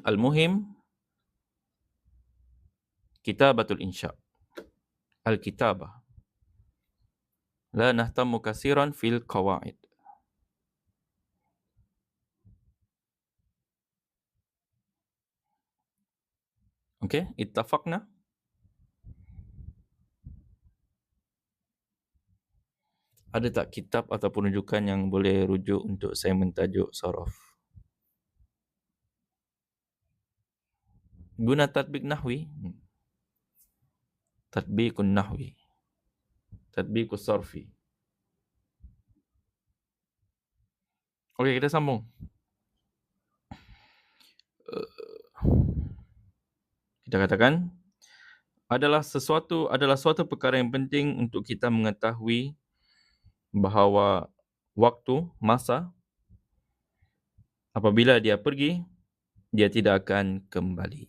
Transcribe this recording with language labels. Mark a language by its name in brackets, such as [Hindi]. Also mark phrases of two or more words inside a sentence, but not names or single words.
[Arabic] المهم كتابة الإنشاء. Al-kitabah. لا نهتم كثيرا في القواعد. Okay, ittafaqna? [Malay] Ada tak kitab ataupun rujukan yang boleh rujuk untuk saya mentajuk sorof? Guna [Arabic] تطبيق نحوي. تطبيق نحوي. تطبيق صرفي. [Malay] Okey, kita sambung. Kita katakan adalah suatu perkara yang penting untuk kita mengetahui bahawa waktu, masa, apabila dia pergi, dia tidak akan kembali.